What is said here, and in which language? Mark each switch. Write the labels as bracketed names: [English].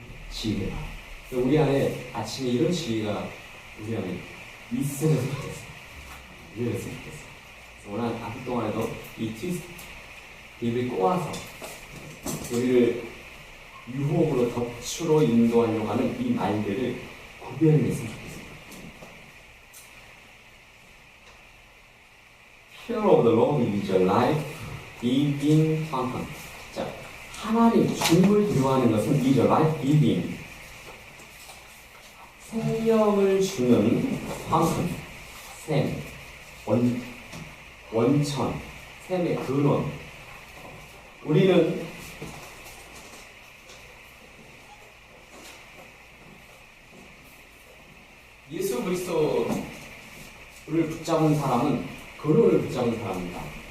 [Korean] 지혜가. 우리 안에 아침에 이런 지혜가 우리 안에 있어졌으면 좋겠어요. 이랬으면 좋겠어요. 오늘 하루 동안에도 이 트위스트, 입을 꼬아서 우리를 유혹으로 덫으로 인도하려고 하는 이 말들을 구별했으면 좋겠습니다. [English] Fear of the Lord is a life-giving fountain. [Korean] 자, 하나님, 주님을 두려워하는 것은 [English] is a life-giving. [Korean] 생명을 주는 fountain, 샘, 원천, 샘의 근원. 우리는 예수 그리스도를 붙잡은 사람은 근원을 붙잡은 사람입니다.